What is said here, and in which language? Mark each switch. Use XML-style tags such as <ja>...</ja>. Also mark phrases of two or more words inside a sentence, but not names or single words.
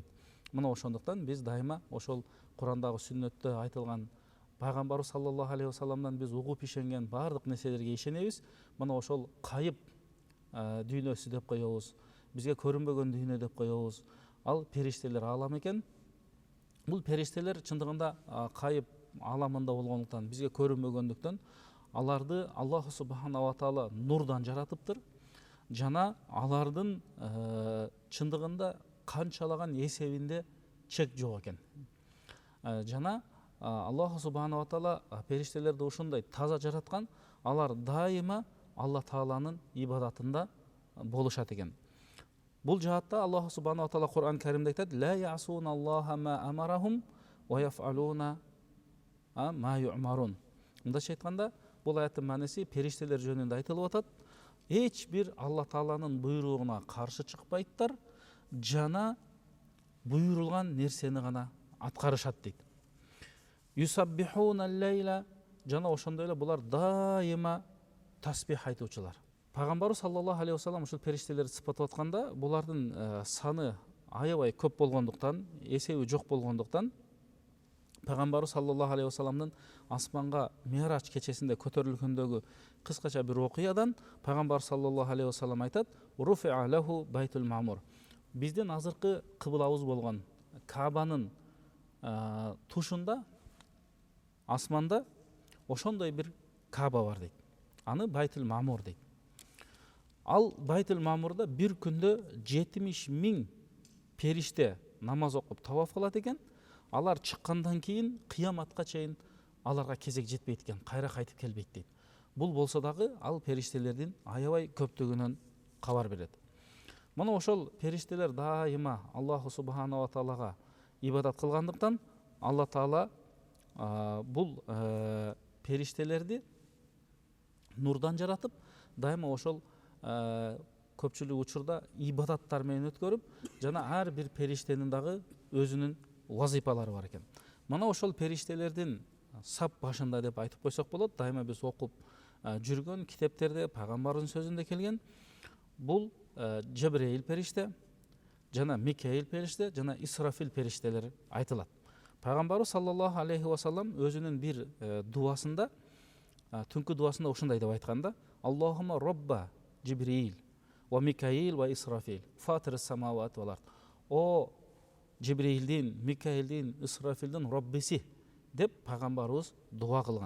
<ky>Мына ошондуктан биз дайыма ошол Курандагы, сүннөттө айтылган пайгамбарыбыз</ky> <ar>صلى الله عليه وسلم</ar> <ky>биз угуп ишенген бардык нерселерге ишенебиз. Мына ошол кайып дүйнөсү деп коебуз, бизге көрүнбөгөн дүйнө деп коебуз. Ал периштелер ааламы экен. Бул периштелер чындыгында кайып ааламында болгондуктан, бизге көрүнбөгөндүктөн, аларды</ky> <ar>الله سبحانه وتعالى</ar> <ky>нурдан жаратыптыр. Жана алардын чындыгында канчалаган эсебинде чек жок экен. Жана</ky> <ar>الله سبحانه وتعالى</ar> <ky>периштелерди ушундай таза жараткан, алар дайыма Алла тааланын ибадатында болушат экен. Бул жаатта</ky> <ar>الله سبحانه وتعالى</ar> <ky>Кур'ан Каримде айтат:</ky> <ar>"لا يعصون الله ما أمرهم ويفعلون ما يؤمرون."</ar> <ky>Мындайча айтканда, бул аяттын мааниси периштелер жөнүндө айтылып атат. Эч бир Алла тааланын буйругуна каршы чыкпайттар, жана буйрулган нерсени гана аткарышат дейт.</ky> <ar>يسبحون الليل,</ar> <ky>жана ошондой эле булар дайыма тасбих айтуучулар. Пайгамбарыбыз</ky> <ar>صلى الله عليه وسلم</ar> <ky>ушул периштелерди сыпаттап атканда, булардын саны аябай көп болгондуктан, эсеби жок болгондуктан, пайгамбарыбыз</ky> <ar>صلى الله عليه وسلم</ar> <ky>асманга Мирач кечесинде көтөрүлгөндөгү кыскача бир окуядан пайгамбар</ky> <ar>صلى الله عليه وسلم</ar> <ky>айтат:</ky> <ar>"رفع له البيت المعمور."</ar> <ky>Биздин азыркы кыблабыз болгон Кабанын тушунда, асманда ошондой бир Каба бар дейт. Аны Байтул Мамур дейт. Ал Байтул Мамурда бир күндө 70.000 периште намаз окуп таваф кылат экен. Алар чыккандан кийин кыяматка чейин аларга кезек жетпейт экен, кайра кайтып келбейт дейт. Бул болсо дагы ал периштелердин аябай көптөгүнөн кабар берет. Мына ошол периштелер дайыма</ky> <ar>الله سبحانه وتعالى</ar> <ky>ибадат кылгандыктан, Алла таала бул периштелерди нурдан жаратып, дайыма ошол көпчүлүк учурда ибадаттар менен өткөрүп, жана ар бир периштенин дагы өзүнүн вазифалары бар экен. Мына ошол периштелердин сап башында деп айтып койсок болот, дайыма биз окуп жүргөн китептерде пайгамбардын сөзүндө келген бул Жебреил периште, жана Микаил периште, жана Исрафил периштелер айтылат. Пайгамбарыбыз</ky> <ar>صلى الله عليه وسلم</ar> <ky>өзүнүн бир дуасында, түнкү дуасында ушундай деп айтканда:</ky> <ar>"اللهم رب جبريل وميكائيل وإسرافيل فاطر السماوات والأرض."</ar> <ky>О Жибреилдин, Микаилдин, Исрафилдин Роббиси деп пайгамбарыбыз дуа кылган.</ky>